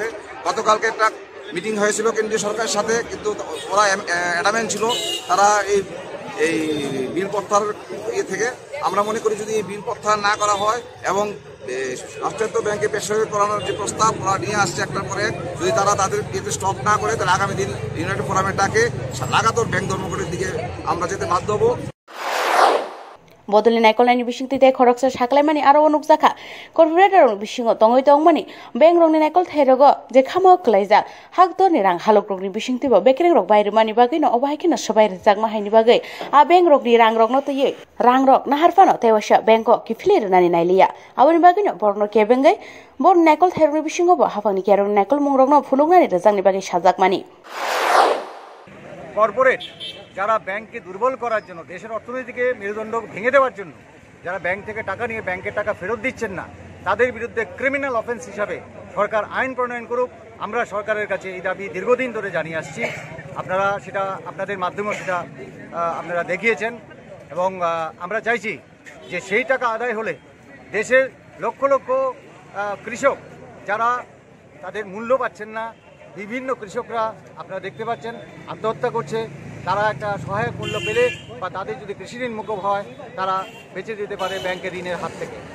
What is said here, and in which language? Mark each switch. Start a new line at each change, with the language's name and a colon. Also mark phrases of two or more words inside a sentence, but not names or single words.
Bangla: গতকালকে একটা মিটিং হয়েছিল কেন্দ্রীয় সরকারের সাথে, কিন্তু ওরা অ্যাডামেন্ট ছিল তারা এই বিল প্রত্যাহার থেকে আমরা মনে করি যদি এই বিল প্রত্যাহার না করা হয় এবং রাষ্ট্রায়ত্ত ব্যাংকে বেসরকারি করানোর যে প্রস্তাব ওরা নিয়ে আসছে একটার পরে যদি তারা তাদের এতে স্টপ না করে তাহলে আগামী দিন
English: United Forum's
Bangla: ডাকে লাগাতার ব্যাংক ধর্মঘটের দিকে আমরা যেতে বাধ্য হব।
Kok Borok: Bodolni naikolani bisingtite khoroksa saklaimani aro onukjaka corporator bisingo tongoi tongmani bank rokni naikol thairogo je khamo klaijak haktorni rang halokrokni bisingtibo bekereng rok baire mani bagui no obahaikena sabai rijak mahaini bagai a bank rokni rang rokno tei rang rok naharfano tewasa banko kiflir nani nailia aboni bagui no borno kebengai bor naikol thairokni bisingo bo hafangni kerong naikol mungrokno phulungnani rijangni bagai sajak mani
Bangla: কর্পোরেট যারা ব্যাংককে দুর্বল করার জন্য দেশের অর্থনীতিকে মেরুদণ্ড ভেঙে দেওয়ার জন্য যারা ব্যাংক থেকে টাকা নিয়ে ব্যাংকের টাকা ফেরত দিচ্ছেন না তাদের বিরুদ্ধে
English: criminal offence
Bangla: হিসাবে সরকার আইন প্রণয়ন করুক। আমরা সরকারের কাছে এই দাবি দীর্ঘদিন ধরে জানিয়ে আসছি, আপনারা সেটা আপনাদের মাধ্যমেও সেটা আপনারা দেখিয়েছেন এবং আমরা চাইছি যে সেই টাকা আদায় হলে দেশের লক্ষ লক্ষ কৃষক যারা তাদের মূল্য পাচ্ছেন না, বিভিন্ন কৃষকরা আপনারা দেখতে পাচ্ছেন আত্মহত্যা করছে, তারা একটা সহায়ক মূল্য পেলে বা তাদের যদি কৃষি ঋণ মুকুব হয় তারা বেঁচে যেতে পারে ব্যাংকের ঋণের হাত থেকে।